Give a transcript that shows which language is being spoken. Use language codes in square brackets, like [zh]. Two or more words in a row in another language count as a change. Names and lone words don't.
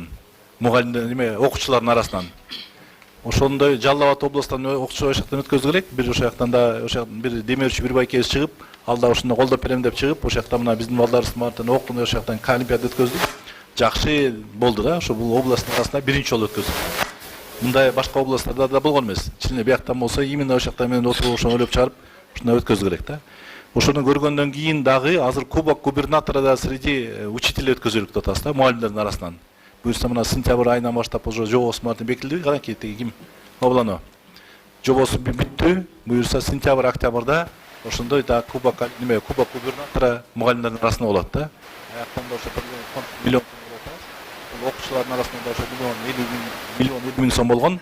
[ky] Мугалимдер окуучулардын арасынан. Ошондой Жалал Абад областынан окуучу жактан өткөзүлүп элек, бир ошол жактан да бир демөөрчү бир байкебиз чыгып, алда ошондо колдоп берем деп чыгып, ошол жакта мына биздин балдарыбыздын баардыгын окуп, ошол жактан олимпиада өткөздүк. Жакшы болду да, ошо бул областтын арасында биринчи жолу өткөздүк. Мындай башка областтарда да болгон эмес. Чынында бияктан болсо именно ошол жакта менен отуруп ошону ойлоп чыгарып, ушундай өткөзүлүп элек да. Ошону көргөндөн кийин дагы азыр [ru] Кубок губернатора [ky] да [ru] среди учителей [ky] өткөзүлүп атабыз да, мугалимдердин арасынан. Буюрса мына сентябрь айынан баштап уже жобосу баарын бекитилди. Караңки ким? Облано. Жобосу бүттү. Буюрса сентябрь, октябрда ошондой да [ru] Кубок губернатора [ky] мугалимдердин арасында болот да. Аяктан да ошо миллион окуучулардын арасында да ошо миллион 50 000 сом болгон.